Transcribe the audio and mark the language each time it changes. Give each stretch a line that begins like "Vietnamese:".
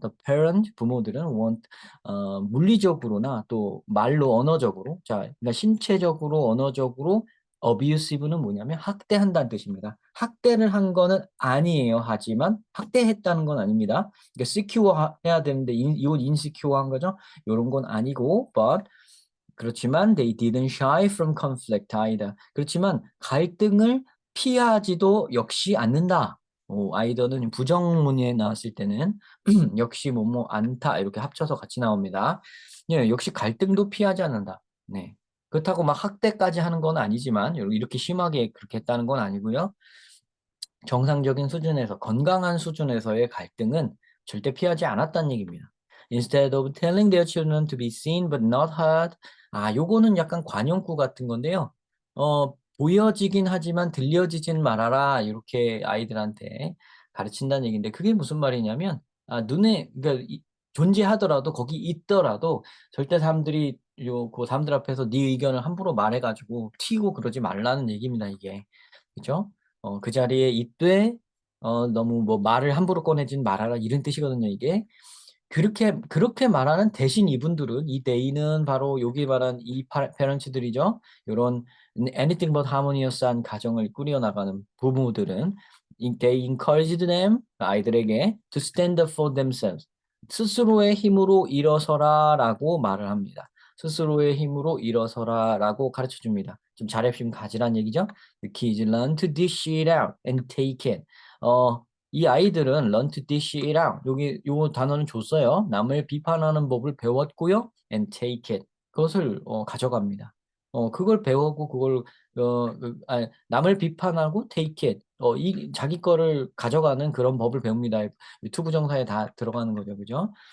English: The parent
Korean: 부모들은 물리적으로나 또 말로 언어적으로, 자, 그러니까 신체적으로 언어적으로 abusive는 뭐냐면 학대한다는 뜻입니다. 학대를 한 거는 아니에요. 하지만 학대했다는 건 아닙니다. 그러니까 secure 해야 되는데 이건 insecure한 거죠. 이런 건 아니고, but 그렇지만
English: they didn't shy from conflict either.
Korean: 그렇지만 갈등을 피하지도 역시 않는다. 아이더는 부정문에 나왔을 때는 역시 뭐뭐 않다 이렇게 합쳐서 같이 나옵니다. 예, 역시 갈등도 피하지 않는다. 네. 그렇다고 막 학대까지 하는 건 아니지만 이렇게 심하게 그렇게 했다는 건 아니고요. 정상적인 수준에서 건강한 수준에서의 갈등은 절대 피하지 않았다는 얘기입니다.
English: Instead of telling their children to be seen but not heard.
Korean: 요거는 약간 관용구 같은 건데요. 보여지긴 하지만 들려지진 말아라. 이렇게 아이들한테 가르친다는 얘기인데 그게 무슨 말이냐면 눈에 그러니까 존재하더라도 거기 있더라도 절대 사람들이 그 사람들 앞에서 네 의견을 함부로 말해가지고 튀고 그러지 말라는 얘기입니다. 이게 그죠? 그 자리에 있되 너무 뭐 말을 함부로 꺼내진 말아라 이런 뜻이거든요, 이게. 그렇게 말하는 대신 이분들은 이 they는 바로 여기 말한 이 페런츠들이죠. 요런
English: anything but harmonious
Korean: 한 가정을 꾸려나가는 부부들은
English: they encouraged them
Korean: 아이들에게
English: to stand up for themselves
Korean: 스스로의 힘으로 일어서라라고 말을 합니다. 스스로의 힘으로 일어서라라고 가르쳐 줍니다. 좀 자립심 가지란 얘기죠.
English: The kids learn to dish it out and take it.
Korean: 이 아이들은
English: learn to dish it out.
Korean: 여기 요 단어는 줬어요. 남을 비판하는 법을 배웠고요.
English: and take it.
Korean: 그것을 가져갑니다. 그걸 배우고 그걸 남을 비판하고
English: take it.
Korean: 이 자기 거를 가져가는 그런 법을 배웁니다. 유튜브 정사에 다 들어가는 거죠. 그죠?